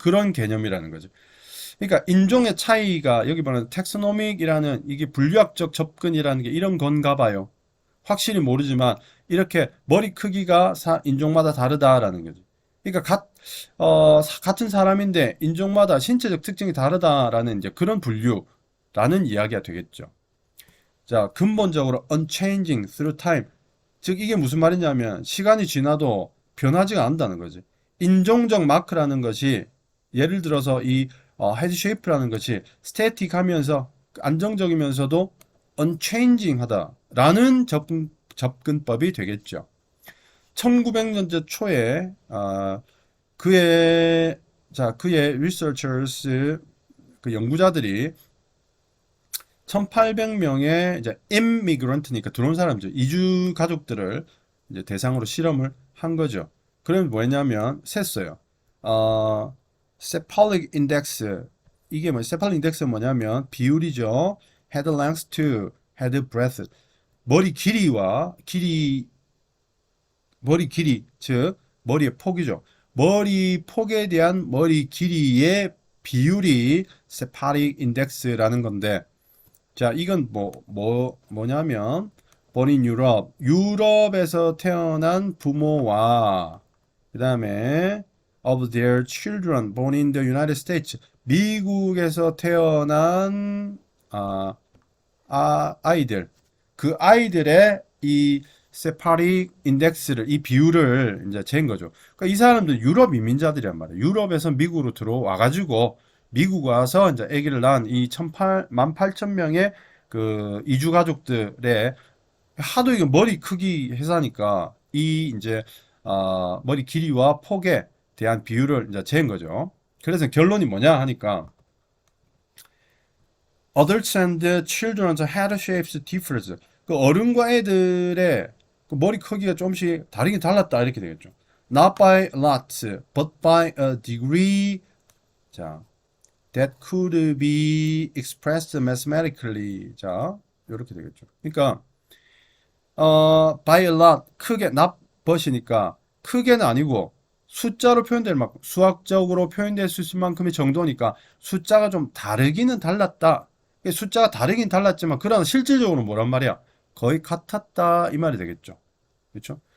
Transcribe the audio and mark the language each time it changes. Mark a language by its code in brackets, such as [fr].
[ko] 그런 개념이라는 거죠. 그러니까 인종의 차이가 여기 보면 텍소노믹이라는 이게 분류학적 접근이라는 게 이런 건가 봐요. 확실히 모르지만 이렇게 머리 크기가 인종마다 다르다라는 거죠. 그러니까 같은 사람인데 인종마다 신체적 특징이 다르다라는 이제 그런 분류라는 이야기가 되겠죠. [en] 자, 근본적으로 unchanging through time. [ko] 즉 이게 무슨 말이냐면 시간이 지나도 변하지가 않는다는 거지. 인종적 마크라는 것이 예를 들어서 이 헤드 쉐이프라는 것이 스태틱하면서 안정적이면서도 unchanging 하다라는 접근법이 되겠죠. 1900년대 초에 그의 researchers 그 연구자들이 1800명의 이제 immigrant니까 들어온 사람들, 이주 가족들을 이제 대상으로 실험을 한 거죠. 그러면 뭐였냐면 셌어요. [en] cephalic index [ko] 이게 [en] cephalic index는 [ko] 뭐냐면 비율이죠. [en] head length to head breadth. [ko] 머리 길이와 머리 길이, 즉 머리의 폭이죠. 머리 폭에 대한 머리 길이의 비율이 세파릭 인덱스라는 건데, 자, 이건 뭐냐면, [en] born in Europe, [ko] 유럽에서 태어난 부모와, 그 다음에, [en] of their children born in the United States, [ko] 미국에서 태어난, 아이들, 그 아이들의 이 세파릭 인덱스를, 이 비율을 이제 잰 거죠. 그러니까 이 사람들 유럽 이민자들이란 말이에요. 유럽에서 미국으로 들어와가지고 미국 와서 이제 아기를 낳은 이 18,000명의 그 이주 가족들의 하도 이게 머리 크기 회사니까 이 이제 머리 길이와 폭에 대한 비율을 이제 재은 거죠. 그래서 결론이 뭐냐 하니까 [en] adults and children's head shapes differs. [ko] 그 어른과 애들의 그 머리 크기가 조금씩 다르긴 달랐다 이렇게 되겠죠. [en] Not by a lot, but by a degree. 자, that could be expressed mathematically. [ko] 자, 이렇게 되겠죠. 그러니까 [en] by a lot [ko] 크게 not but이니까 크게는 아니고 숫자로 표현될 만큼 수학적으로 표현될 수 있을 만큼의 정도니까 숫자가 좀 다르기는 달랐다. 숫자가 다르긴 달랐지만 그러나 실질적으로 뭐란 말이야? 거의 같았다 이 말이 되겠죠. 그렇죠?